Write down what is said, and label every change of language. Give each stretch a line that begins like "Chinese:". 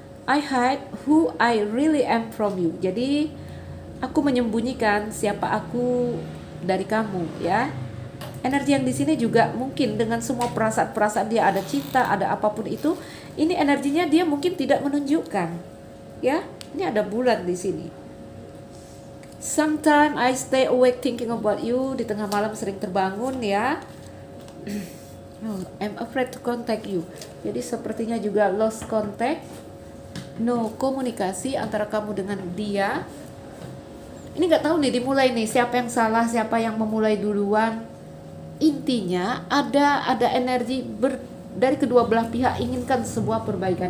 English: I hide who I really am from you.
Indonesian: Jadi aku menyembunyikan siapa aku dari kamu, ya. Energi yang di sini juga mungkin dengan semua perasaan dia, ada cinta, ada apapun itu, ini energinya dia mungkin tidak menunjukkan, ya. Ini ada bulan di sini.
English: Sometimes I stay awake thinking about you.
Indonesian: Di tengah malam sering terbangun, ya.
English: No, I'm afraid to contact you.
Indonesian: Jadi sepertinya juga lost contact. No komunikasi antara kamu dengan dia. Ini nggak tahu nih dimulai nih siapa yang salah, siapa yang memulai duluan. Intinya ada energi dari kedua belah pihak inginkan sebuah perbaikan.